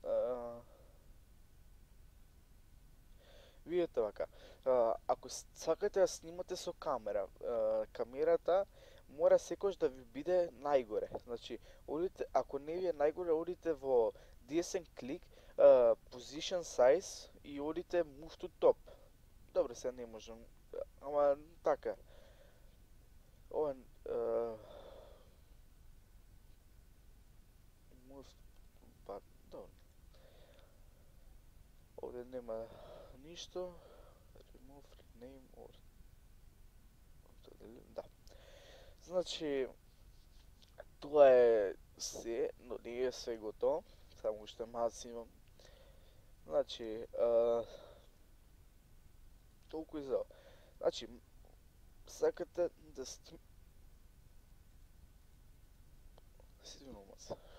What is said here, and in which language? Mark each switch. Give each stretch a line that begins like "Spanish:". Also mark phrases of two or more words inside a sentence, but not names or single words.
Macedonian: Видете вака, ако сакате да снимате со камера, камерата мора секојаш да ви биде најгоре. Значи, одите, ако не ви е најгоре, одите во десен клик,
English: position size
Macedonian: и одите
English: move to top.
Macedonian: Добре, сега не можам, ама така. Ова move, па, добре. Овде нема ништо.
English: Remove, rename, or...
Macedonian: Да. Значи, тоа е се, но не е се готово. Само уште малци имам. Значи, толку и за ова. Значи, сакате да се извинувам се.